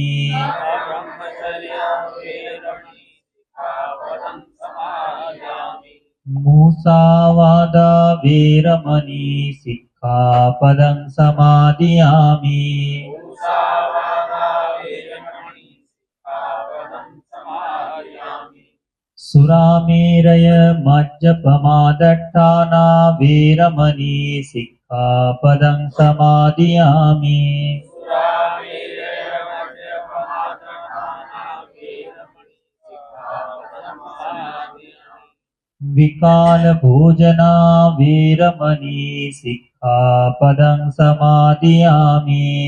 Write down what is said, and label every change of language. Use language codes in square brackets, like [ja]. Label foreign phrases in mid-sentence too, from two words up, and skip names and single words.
[pi] ब्रह्मचर्या वेरमणि सिक्खापदं समादियामि। मुसावादा वेरमणि सिक्खापदं समादियामि। मुसावादा वेरमणि सिक्खापदं समादियामि। සුරාමේරය මජ්ජපමාදට්ඨානා වේරමණී සික්ඛාපදං සමාදියාමි විකාල භෝජනා වේරමණී සික්ඛාපදං සමාදියාමි